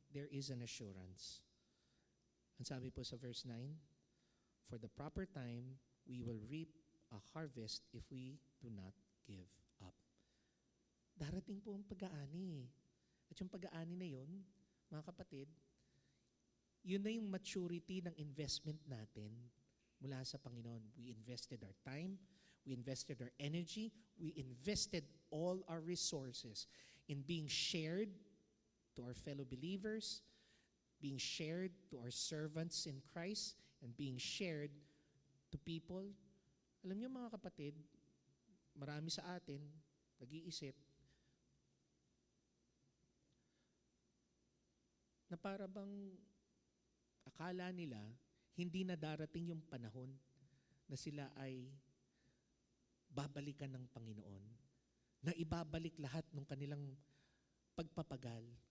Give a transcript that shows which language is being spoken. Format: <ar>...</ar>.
<en>There is an assurance.</en> <tl>Ang sabi po sa</tl> <en>verse 9, for the proper time, we will reap a harvest if we do not give up.</en> <tl>Darating po ang pag-aani. At yung pag-aani na yun, mga kapatid, yun na yung maturity ng investment natin mula sa Panginoon.</tl> <en>We invested our time, we invested our energy, we invested all our resources in being shared to our fellow believers, being shared to our servants in Christ, and being shared to people.</en> <tl>Alam niyo mga kapatid, marami sa atin nag-iisip na para bang akala nila hindi na darating yung panahon na sila ay babalikan ng Panginoon, na ibabalik lahat ng kanilang pagpapagal.</tl>